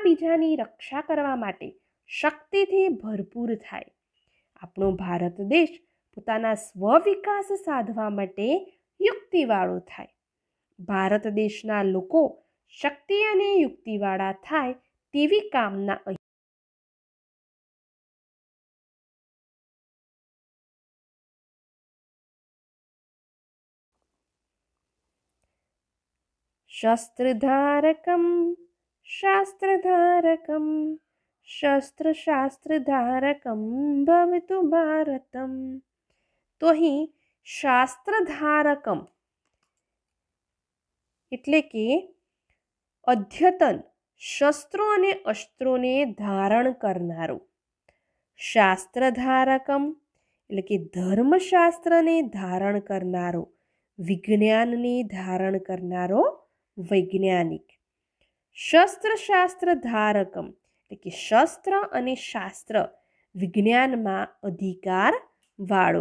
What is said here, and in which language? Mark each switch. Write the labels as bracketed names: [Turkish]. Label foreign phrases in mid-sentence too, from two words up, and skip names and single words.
[Gujarati] બીજાની રક્ષા કરવા માટે શક્તિથી ભરપૂર થાય, આપણો ભારત દેશ પોતાના સ્વવિકાસ સાધવા માટે યુક્તિવાળો થાય, ભારત દેશના લોકો શક્તિ અને યુક્તિવાળા થાય તેવી કામના અહીં [Sanskrit] शस्त्रधारकं शास्त्रधारकं शस्त्रशास्त्रधारकं भवतु भारतम। [Gujarati] तो અહીં શાસ્ત્રધારકમ એટલે કે અદ્યતન શસ્ત્રો અને અસ્ત્રોને ધારણ કરનારો, શાસ્ત્રધારકમ એટલે કે ધર્મશાસ્ત્રને ધારણ કરનારો, વિજ્ઞાનને ધારણ કરનારો વૈજ્ઞાનિક, શસ્ત્રશાસ્ત્ર ધારકમ એટલે કે શસ્ત્ર અને શાસ્ત્ર વિજ્ઞાનમાં અધિકાર વાળો।